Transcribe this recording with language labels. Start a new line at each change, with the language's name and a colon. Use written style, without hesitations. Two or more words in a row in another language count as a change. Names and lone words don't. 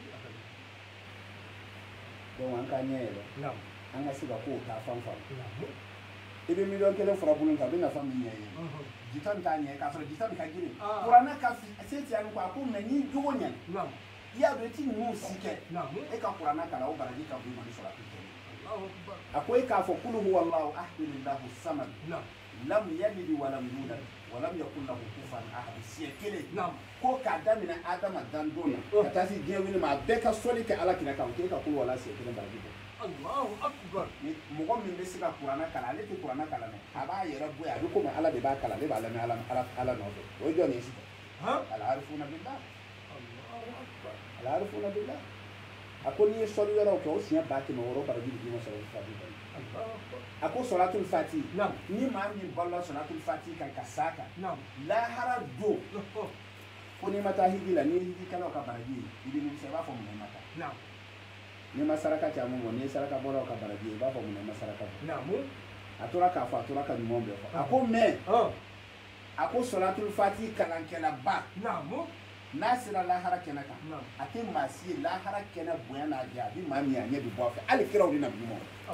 Bambara: donc an k'a ɲɛ yɛlɛ an ka se ka kow ta fan fan i bɛ miliyɔn kelen furabulu kan a bɛ nafa min ɲɛ ye jitɔn t'a ɲɛ k'a sɔrɔ jitɔn ka girin kuranna ka se tiɲɛ ko a ko mɛ n'i jogo ɲɛna i y'a dɔn i ti ninnu si kɛ e ka kuranna kalan o baraji ka bon i ma ni sɔrɔ a tɛ kɛ a ko e k'a fɔ
Arabic: قل هو الله أحد الله الصمد لم يلد ولم يولد ولم يكن له كفوا أحد
Bambara: siɲɛ kelen ko k'a daminɛ adama dan don na ka taa se diɲɛ wuli ma a bɛɛ ka sɔli kɛ ala kira kan k'e ka kulu wala siɲɛ kelen baraji bɔ mɔgɔ min bɛ se ka kuranna kalan ale tɛ kuranna kalan dɛ a b'a yɛrɛ bɔ yen a bɛ komi ala de b'a kalan ale b'a lamɛn ala nɔfɛ o ye jɔn ye sisan
Arabic: العارفون بالله العارفون بالله
Bambara: a ko n'i ye sɔli wɛrɛw kɛ o siɲɛ 100 baraji bɛ d'i ma sɔrɔ fati kɔnɔ a ko sɔlatul fati ni maa min balola sɔlatul fati kan ka s'a kan lahara don ko n'i ma taa hiji la n'i ye hijikɛlaw ka baraji ye i bɛ nimisa i b'a fɔ mun ma taa n'i ma saraka caman bɔ n'i ye saraka bɔlaw ka baraji ye i b'a fɔ mun ma saraka bɔ a tora k'a fɔ a tora ka ɲumanw bɛɛ fɔ a ko mais a ko sɔlatul fati kalankɛlaba n'a sera lahara kɛnɛ kan a tɛ maa si ye lahara kɛnɛ bonya n'a diya a bɛ maa min a ɲɛ bɛ bɔ a fɛ hali kiraw de na bi ɲuman